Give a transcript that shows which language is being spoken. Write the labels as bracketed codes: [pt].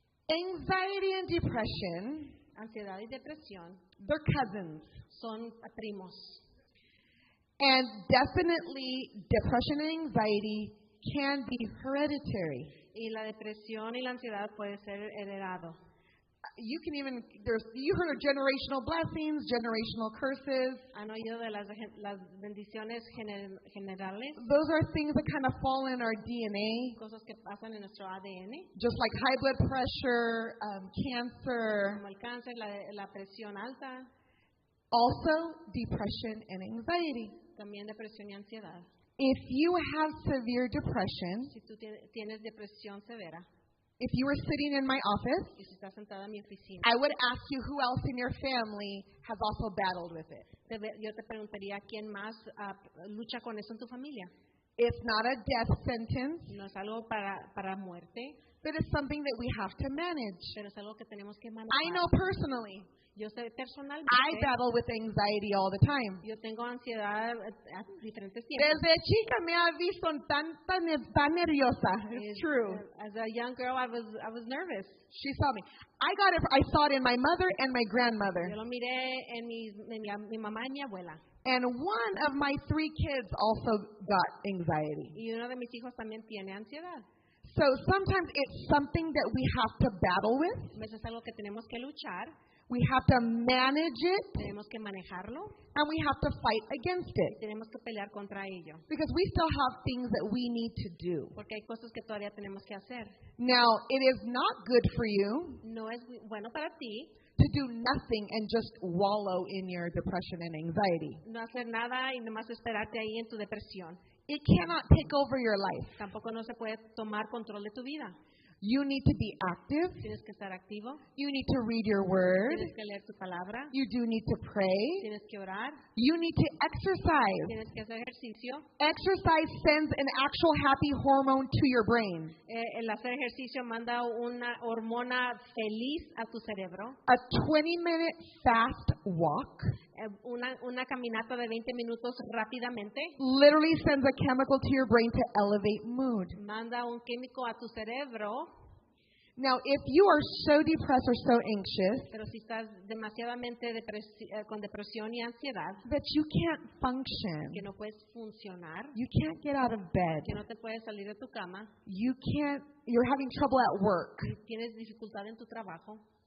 [en] Anxiety and depression, [es] Ansiedad y depresión [en] they're cousins. [es] son primos. [en] And definitely depression and anxiety can be hereditary. [es] Y la depresión y la ansiedad puede ser heredado. [en] You can even, you heard of generational blessings, generational curses. [es] ¿Han oído de las bendiciones generales? [en] Those are things that kind of fall in our DNA. [es] Cosas que pasan en nuestro ADN. [en] Just like high blood pressure, cancer. [es] Como el cáncer, la presión alta. [en] Also, depression and anxiety. [es] También depresión y ansiedad. [en] If you have severe depression, [es] Si tú tienes depresión severa, [en] if you were sitting in my office, [es] y si estás sentada en mi oficina, [en] I would ask you who else in your family has also battled with it. [es] yo te preguntaría quién más lucha con eso en tu familia. [en] It's not a death sentence, [es] No es algo para muerte, [en] but it's something that we have to manage. [es] pero es algo que tenemos que manejar. [en] I know personally, [es] Yo sé personalmente, [en] I battle with anxiety all the time. [es] yo tengo ansiedad a diferentes tiempos. Desde chica me ha visto tan nerviosa. [en] It's true. As a young girl, I was nervous. She saw me. I saw it in my mother and my grandmother. [es] Yo lo miré en mi mamá y mi abuela. [en] And one of my 3 kids also got anxiety. [es] Y uno de mis hijos también tiene ansiedad. [en] So sometimes it's something that we have to battle with. [es] A veces es algo que tenemos que luchar, [en] We have to manage it, [es] tenemos que manejarlo, [en] and we have to fight against it. [es] tenemos que pelear contra ello. [en] Because we still have things that we need to do. [es] Porque hay cosas que todavía tenemos que hacer. [en] Now, it is not good for you [es] No es bueno para ti [en] to do nothing and just wallow in your depression and anxiety. [es] no hacer nada y nomás esperarte ahí en tu depresión. [en] It cannot take over your life. [es] Tampoco no se puede tomar control de tu vida. [en] You need to be active. [es] Tienes que estar activo, [en] You need to read your word. [es] tienes que leer tu palabra, [en] You do need to pray. [es] tienes que orar, [en] You need to exercise. [es] tienes que hacer ejercicio. [en] Exercise sends an actual happy hormone to your brain. [es] El hacer ejercicio manda una hormona feliz a tu cerebro. [en] A 20-minute fast walk [es] Una caminata de 20 minutos rápidamente [en] literally sends a chemical to your brain to elevate mood. [es] manda un químico a tu cerebro. [en] Now, if you are so depressed or so anxious [es] Pero si estás demasiadamente con depresión y ansiedad, [en] that you can't function, [es] que no puedes funcionar, [en] you can't get out of bed, [es] que no te puedes salir de tu cama, [en] you're having trouble at work, [es] y tienes dificultad en tu trabajo,